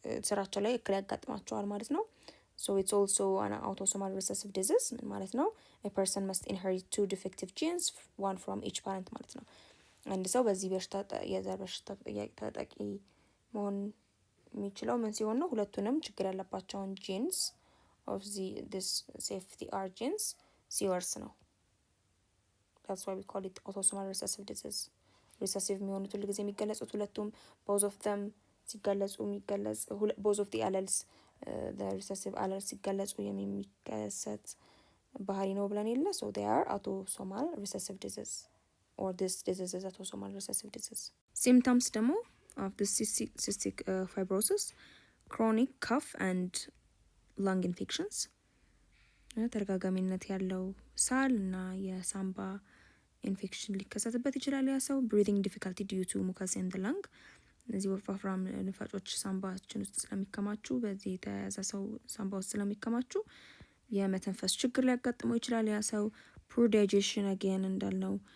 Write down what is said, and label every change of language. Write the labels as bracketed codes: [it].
[am] ስራቸው ላይ እክል ያጋጥማቸዋል ማለት ነው። [en] So it's also an autosomal recessive disease [am] ማለት ነው። [en] A person must inherit 2 defective genes, one from each parent [am] ማለት ነው። አንድ ሰው በዚህ በሽታ የዘር በሽታ ተጠቂ መሆን የሚችለው ምን ሲሆን ነው? ሁለቱንም ችግር ያለባቸውን ጂንስ [en] of this CFTR genes ሲወርስ ነው። That's why we call it autosomal recessive disease. recessive [am] የሚሆኑት ሁሉ ጊዜ የሚገለጹት ሁለቱም both of them ሲገለጹ የሚገለጽ both of the alleles the recessive alleles ሲገለጹ የሚከሰት ባህሪ ነው ብለን የለ። [en] So they are autosomal recessive disease or this disease is autosomal recessive disease. Symptoms ደግሞ of the cystic fibrosis, chronic cough and lung infections. [am] ተደጋጋሚነት ያለው ሳል እና የሳምባ ኢንፌክሽን ሊከሰትበት ይችላል። ያ ሰው [en] breathing difficulty due to mucus in the lung. [am] እነዚህ ወፋፍራም ንፋጮች ሳምባችን ውስጥ ስለሚከማቹ በዚህ የተያያዘ ሰው ሳምባ ውስጥ ስለሚከማቹ የመተንፈስ ችግር ሊያጋጥመው ይችላል። ያ ሰው [en] poor digestion [am] again እንዳልነው